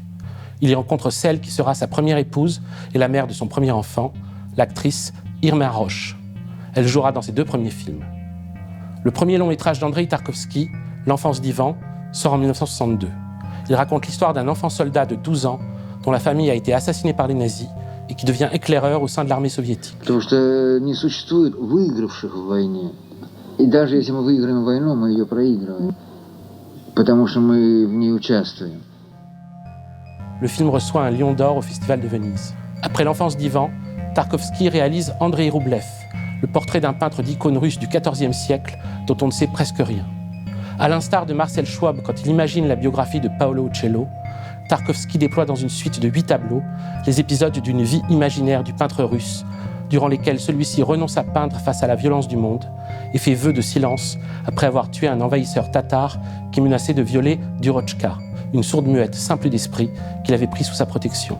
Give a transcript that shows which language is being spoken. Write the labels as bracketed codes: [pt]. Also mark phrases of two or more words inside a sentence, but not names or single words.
[fr] Il y rencontre celle qui sera sa première épouse et la mère de son premier enfant, l'actrice Irma Roche. Elle jouera dans ses 2 premiers films. Le premier long métrage d'Andrei Tarkovsky, L'enfance d'Ivan, sort en 1962. Il raconte l'histoire d'un enfant soldat de 12 ans dont la famille a été assassinée par les nazis et qui devient éclaireur au sein de l'armée soviétique. [ru] Потому что не существует выигравших в войне. И даже если мы выиграем войну, мы ее проигрываем. Потому что мы в ней участвуем. [fr] Le film reçoit un Lion d'Or au Festival de Venise. Après l'enfance d'Ivan, Tarkovsky réalise Andrei Roublev, le portrait d'un peintre d'icône russe du XIVe siècle dont on ne sait presque rien. À l'instar de Marcel Schwab quand il imagine la biographie de Paolo Uccello, Tarkovsky déploie dans une suite de 8 tableaux les épisodes d'une vie imaginaire du peintre russe, durant lesquels celui-ci renonce à peindre face à la violence du monde et fait vœu de silence après avoir tué un envahisseur tatar qui menaçait de violer Durochka, une sourde muette simple d'esprit qu'il avait pris sous sa protection.